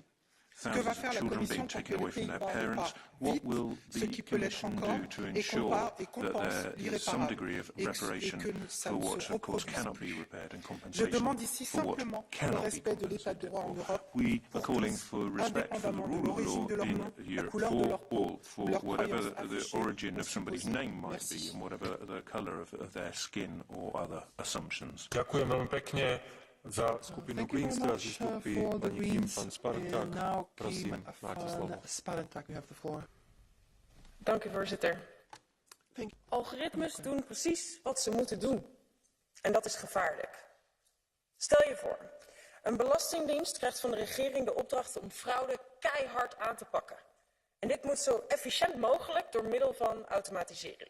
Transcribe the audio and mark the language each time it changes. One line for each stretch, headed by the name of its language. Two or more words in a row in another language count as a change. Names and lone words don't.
French: Ce que va faire la Commission pour que les Pays-Bas réparent vite ce qui peut l'être encore et compense l'irréparable et que ça ne se reproduise plus. Je demande ici simplement le respect de l'état de droit en Europe pour tous, indépendamment de l'origine de leur nom, la couleur de leur peau ou leur croyance affichée ou supposée. Merci.
Slovak: Ďakujem veľmi pekne. Za skupinu Greens teraz vystúpi pani Kim van Sparentak. Prosím, máte slovo.
Dutch: Dank u, voorzitter. Algoritmes doen precies wat ze moeten doen. En dat is gevaarlijk. Stel je voor, een belastingdienst krijgt van de regering de opdracht om fraude keihard aan te pakken. En dit moet zo efficiënt mogelijk door middel van automatisering.